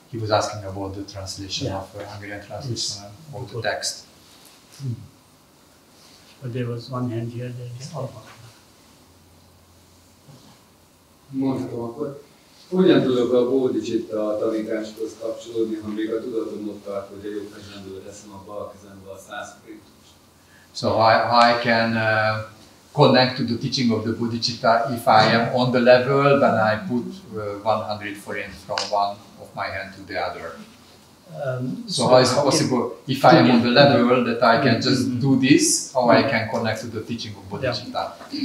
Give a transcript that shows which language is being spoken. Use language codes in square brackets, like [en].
[en] He was asking about the translation of Hungarian translation of the text. But there was one hand here. There is [hu] Mondhatom akkor. Hogyan tudok a Bodhicitta tanításhoz kapcsolódni, ha még a tudatom ott tart, hogy a jobb kezemből teszem a bal kezembe a 100 forintot? [en] So how I can connect to the teaching of the Bodhicitta if I am on the level, then I put 100 forint from one of my hand to the other. So how is it possible, if I am on the level that I can just do this, how I can connect to the teaching of Bodhicitta?